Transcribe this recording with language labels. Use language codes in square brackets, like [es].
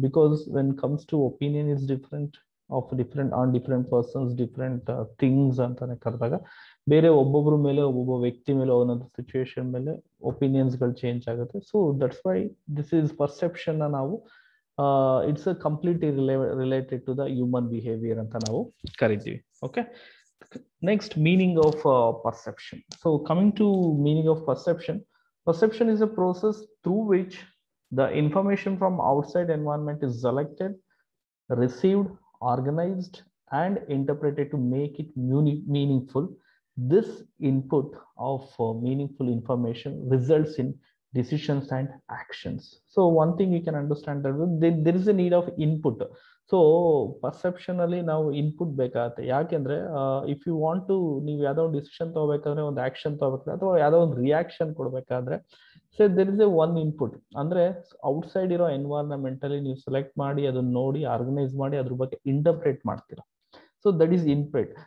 [en] because when comes to opinion is different on different persons, different things [kn] ಅಂತಾನೆ ಕರೆದಾಗ ಬೇರೆ ಒಬ್ಬೊಬ್ರ ಮೇಲೆ ಒಬ್ಬೊಬ್ಬ ವ್ಯಕ್ತಿ ಮೇಲೆ ಒಂದೊಂದು ಸಿಚುವೇಶನ್ ಮೇಲೆ ಒಪಿನಿಯನ್ಸ್ಗಳು ಚೇಂಜ್ ಆಗುತ್ತೆ. [en] so that's why this is perception ನಾವು it's completely related to the human behaviour [kn] ಅಂತ ನಾವು ಕರಿತೀವಿ. [en] Okay, next, meaning of perception. So coming to meaning of perception is a process through which the information from outside environment is selected, received, organized, and interpreted to make it meaningful. This input of meaningful information results in decisions and actions. So one thing you can understand that there is a need of input. [kn] So perception ಅಲ್ಲಿ ನಾವು input ಬೇಕಾಗತ್ತೆ. ಯಾಕೆಂದ್ರೆ [en] if you want to, [kn] ನೀವು ಯಾವ್ದೋ ಒಂದು decision ತಗೋಬೇಕಾದ್ರೆ, ಒಂದು action ತಗೋಬೇಕಾದ್ರೆ, ಅಥವಾ ಯಾವ್ದೋ ಒಂದು ರಿಯಾಕ್ಷನ್ ಕೊಡ್ಬೇಕಾದ್ರೆ, [en] So there is a one input. [kn] ಅಂದ್ರೆ ಔಟ್ಸೈಡ್ ಇರೋ ಎನ್ವೈರನ್ಮೆಂಟ್ ಅಲ್ಲಿ ನೀವು ಸೆಲೆಕ್ಟ್ ಮಾಡಿ ಅದನ್ನ ನೋಡಿ ಆರ್ಗನೈಸ್ ಮಾಡಿ ಅದ್ರ ಬಗ್ಗೆ ಇಂಟರ್ಪ್ರೇಟ್ ಮಾಡ್ತೀರಾ. [en] So that is input.